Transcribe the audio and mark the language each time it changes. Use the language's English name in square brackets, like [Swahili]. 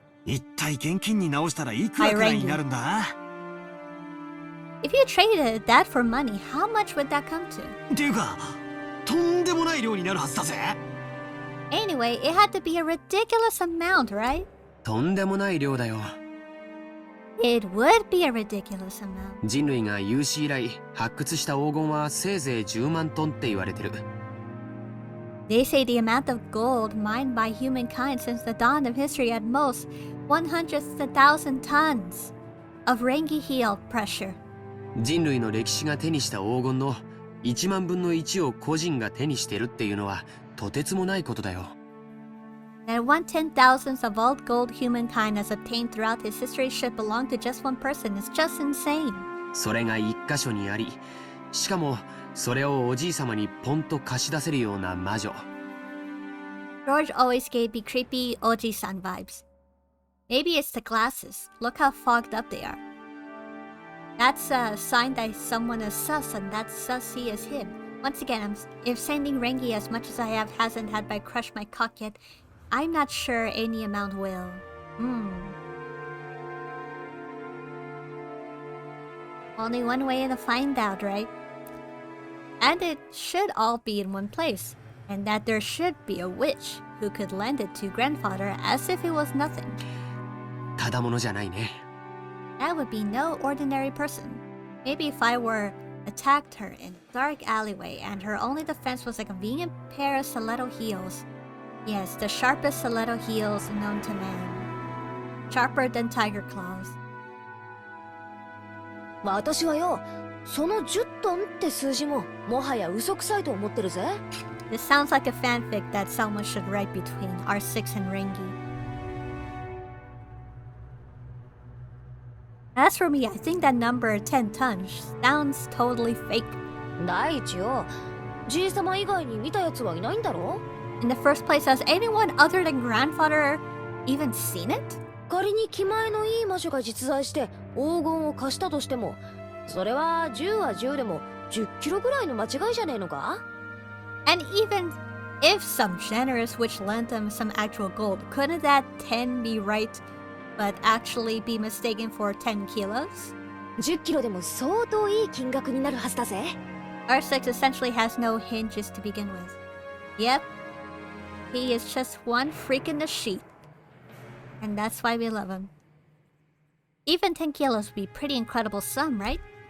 [Japanese] 一体現金に直したらいくらくらいになるんだ？ [English] If you traded that for money, how much would that come to? [Japanese] っていうか、とんでもない量になるはずだぜ。 [English] Anyway, it had to be a ridiculous amount, right? [Japanese] とんでもない量だよ。 [English] It would be a ridiculous amount. [Japanese] 人類が有史以来発掘した黄金はせいぜい10万トンって言われてる。 [English] They say the amount of gold mined by humankind since the dawn of history at most 100,000 tons of Rengi heal pressure. [Japanese] 人類の歴史が手にした黄金の1万分の1を個人が手にしてるっていうのはとてつもないことだよ。 [English] That 1/10,000th of all gold humankind has obtained throughout his history should belong to just one person is just insane. [Japanese] それが一箇所にあり、しかもそれをおじいさまにポンと貸し出せるような魔女。 [English] George always gave me creepy Oji-san vibes. Maybe it's the glasses. Look how fogged up they are. That's a sign that someone is sus, and that sussy is him. Once again, if sending Rengi as much as I have hasn't had my crush my cock yet, I'm not sure any amount will. Only one way to find out, right? And it should all be in one place, and that there should be a witch who could lend it to grandfather as if it was nothing. [Japanese] ただものじゃないね。 [English] That would be no ordinary person. Maybe if I were attacked her in a dark alleyway and her only defense was a convenient pair of stiletto heels. Yes, the sharpest stiletto heels known to man. Sharper than tiger claws. [Japanese] 私はよ、その10トンって数字ももはや嘘くさいと思ってるぜ。 [English] This sounds like a fanfic that someone should write between R6 and Rengi. As for me, I think that number 10 tons sounds totally fake. [Japanese] 第一よ、じいさま以外に見たやつはいないんだろ？ [English] In the first place, has anyone other than grandfather even seen it? [Japanese] 仮に気前のいい魔女が実在して黄金を貸したとしても、それは10は10でも10キロぐらいの間違いじゃねえのか？ [English] And even if some generous witch lent them some actual gold, couldn't that 10 be right, but actually be mistaken for 10 kilos? [Japanese] 10キロでも相当いい金額になるはずだぜ。 [English] R6 essentially has no hinges to begin with. Yep, he is just one freak in the sheet. And that's why we love him. Even 10 kilos would be pretty incredible sum, right?